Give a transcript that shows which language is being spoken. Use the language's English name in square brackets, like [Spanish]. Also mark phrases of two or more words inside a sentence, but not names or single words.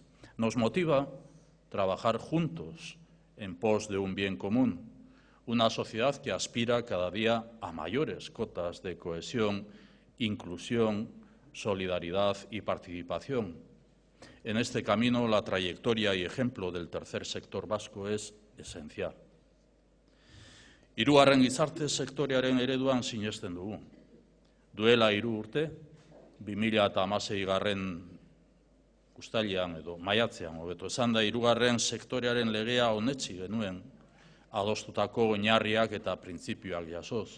[Spanish] Nos motiva trabajar juntos en pos de un bien común, una sociedad que aspira cada día a mayores cotas de cohesión, inclusión, solidaridad y participación. En este camino, la trayectoria y ejemplo del tercer sector vasco es esencial. [Basque] Hirugarren gizarte sektorearen ereduan sinesten dugu. Duela 3 urte, 2016 uztailean edo maiatzean hobeto esanda, hirugarren sektorearen legea onetsi genuen adostutako oinarriak eta printzipioak jasoz.